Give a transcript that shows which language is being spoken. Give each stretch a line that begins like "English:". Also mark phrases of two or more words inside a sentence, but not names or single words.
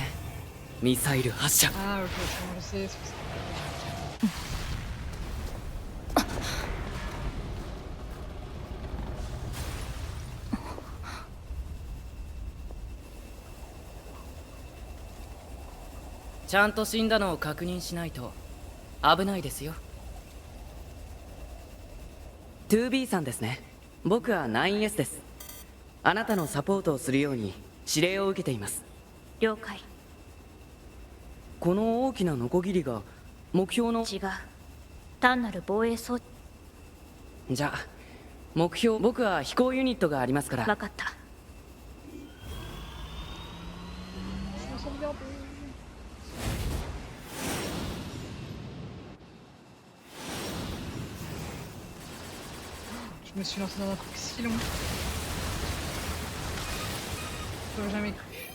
Japanese: ミサイル発射。
French: Ah, ok, c'est bon, je sais, c'est pour ça.
Japanese: ちゃんと死んだのを確認しないと危ないですよ。2B さんですね。僕は 9S です。あなたのサポートをするように指令を受けています。了解。この大きなノコギリが目標の。違う。単なる防衛装置。じゃあ目標、僕は飛行ユニットがありますから。分かった。
French: Je me suis lancé dans un truc si long. J'aurais jamais cru.